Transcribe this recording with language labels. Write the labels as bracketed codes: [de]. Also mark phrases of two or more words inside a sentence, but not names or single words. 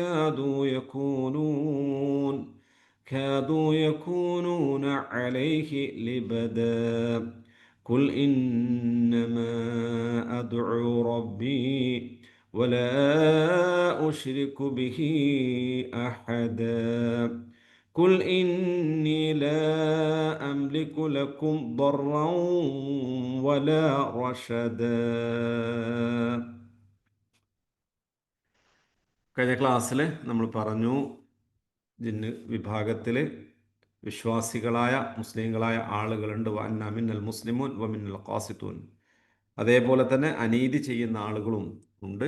[ar] كادوا يكونون عليه لبدا قل إنما أدعو ربي ولا أشرك به أحدا قل إني لا أملك لكم ضرا ولا رشدا. [ml] കഴിഞ്ഞ ക്ലാസ്സിൽ നമ്മൾ പറഞ്ഞു ജിന്ന് വിഭാഗത്തിൽ വിശ്വാസികളായ മുസ്ലിങ്ങളായ ആളുകളുണ്ട്. [ar] وأنا منا المسلمون و منا القاسطون. [ml] അതേപോലെ തന്നെ അനീതി ചെയ്യുന്ന ആളുകളും ഉണ്ട്.